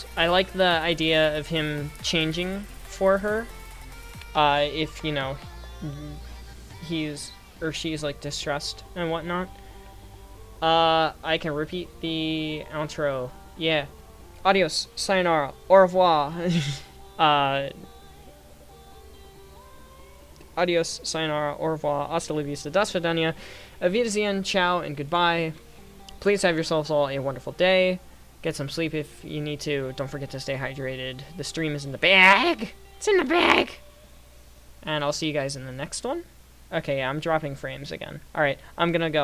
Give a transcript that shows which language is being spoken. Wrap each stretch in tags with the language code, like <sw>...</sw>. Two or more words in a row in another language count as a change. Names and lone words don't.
<en>I like the idea of him changing for her. If, you know, he's or she's like distressed and whatnot. I can repeat the outro. Yeah.</en> <es>Adios, sayonara,</es> <fr>au revoir.</fr> <es>Adios, sayonara, au revoir, hasta la vista,</es> <ru>до свидания,</ru> <de>auf Wiedersehen,</de> <es>ciao,</es> <en>and goodbye. Please have yourselves all a wonderful day. Get some sleep if you need to. Don't forget to stay hydrated. The stream is in the bag. It's in the bag. And I'll see you guys in the next one. Okay, yeah, I'm dropping frames again. Alright, I'm gonna go.</en>